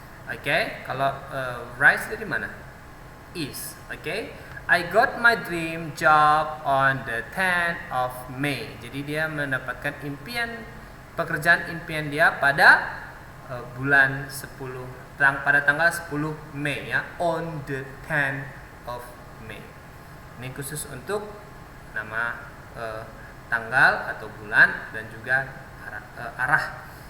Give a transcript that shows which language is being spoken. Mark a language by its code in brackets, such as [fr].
[id] Oke, kalau rise dari mana? [en] East. Oke. I got my dream job on the 10th of May. [id] Jadi dia mendapatkan pekerjaan impian dia pada bulan 10 pada tanggal 10 Mei, ya, [en] on the 10th of May. [id] Ini khusus untuk nama tanggal atau bulan dan juga arah.